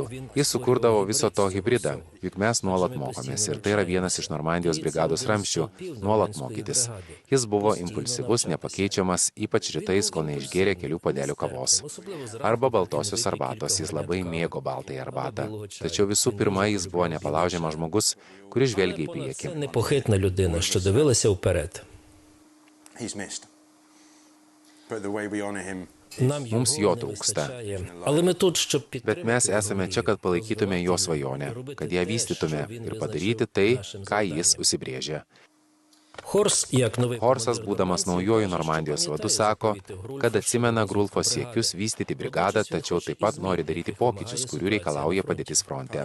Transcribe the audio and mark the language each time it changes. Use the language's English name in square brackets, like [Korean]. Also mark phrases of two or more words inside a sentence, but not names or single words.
[Lithuanian] Jis sukurdavo viso to hibridą, juk mes nuolat mokomės ir tai yra vienas iš Normandijos brigados ramščių – nuolat mokytis. Jis buvo impulsyvus, nepakeičiamas, ypač rytais, kol neišgėrė kelių puodelių kavos. Arba baltosios arbatos, jis labai mėgo baltąją arbatą. Tačiau visų pirma, jis buvo nepalaužiamas žmogus, kuris žvelgia į priekį. [Ukrainian] Непохитна людина, що дивилася вперед. [Lithuanian] Mums jo trūksta. Bet mes esame čia, kad palaikytume jo svajonę, kad ją vystytume ir padaryti tai, ką jis užsibrėžė. Horsas, būdamas naujoju Normandijos vadu, sako, kad atsimena Grulfo siekius vystyti brigadą, tačiau taip pat nori daryti pokyčius, kurių reikalauja padėtis fronte.